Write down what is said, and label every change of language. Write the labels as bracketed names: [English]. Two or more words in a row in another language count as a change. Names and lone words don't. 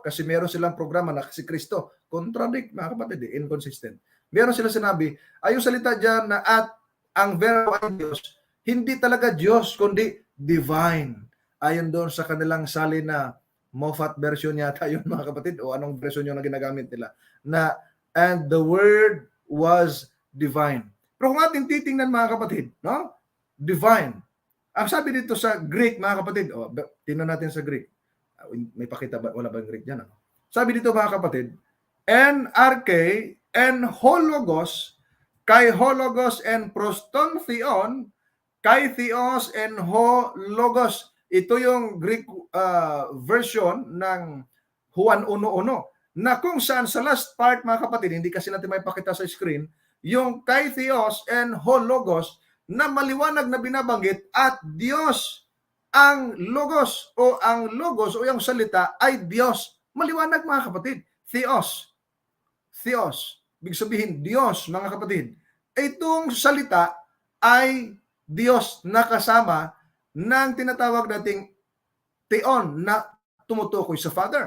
[Filipino] Kasi meron silang programa na si Kristo. Contradict, mga kapatid, inconsistent. Meron sila sinabi, yung salita dyan na at ang verbo ay Diyos, hindi talaga Diyos, kundi divine. Ayon doon sa kanilang salin na Moffat version yata yun, mga kapatid, o anong version yung na ginagamit nila, na [English] and the word was divine. [Filipino] Pero kung ating titingnan, mga kapatid, no? Divine. Ang sabi dito sa Greek, mga kapatid, tingnan natin sa Greek. May pakita ba? Wala ba yung Greek dyan? Sabi dito, mga kapatid, [Greek] Ἐν ἀρχῇ, ἦν ὁ λόγος, καὶ ὁ λόγος ἦν πρὸς τὸν θεόν, καὶ θεὸς ἦν ὁ λόγος. [Filipino] Ito yung Greek version ng Juan 1:1 na kung saan sa [English] last part, [Filipino] mga kapatid, hindi kasi natin may pakita sa screen, yung [Greek] καὶ θεὸς ἦν ὁ λόγος [Filipino] na maliwanag na binabanggit at Diyos ang logos o yung salita ay Diyos. Maliwanag, mga kapatid. Theos. Ibig sabihin, Diyos, mga kapatid. Itong salita ay Diyos na kasama ng tinatawag nating theon na tumutukoy sa Father.